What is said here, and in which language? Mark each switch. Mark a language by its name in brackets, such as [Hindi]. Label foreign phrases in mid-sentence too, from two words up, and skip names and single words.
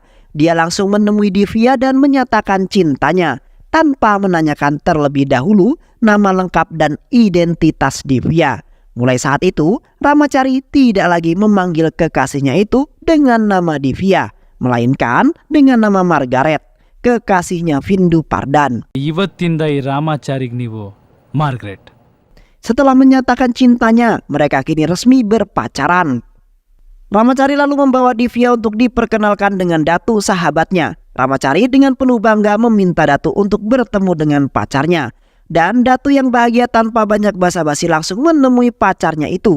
[Indonesian] Dia langsung menemui Divya dan menyatakan cintanya, tanpa menanyakan terlebih dahulu nama lengkap dan identitas Divya. Mulai saat itu, Ramacari tidak lagi memanggil kekasihnya itu dengan nama Divya, melainkan dengan nama Margaret, kekasihnya Wisnu Pardhan. [Kannada] ಇವತ್ತಿಂದ ಈ ರಾಮಾಚಾರಿಗೆ ನೀವು ಮಾರ್ಗರೆಟ್. [Indonesian] Setelah menyatakan cintanya, mereka kini resmi berpacaran. Ramacari lalu membawa Divya untuk diperkenalkan dengan Datu sahabatnya. Ramacari dengan penuh bangga meminta Datu untuk bertemu dengan pacarnya. Dan Datu yang bahagia tanpa banyak basa-basi langsung menemui pacarnya itu.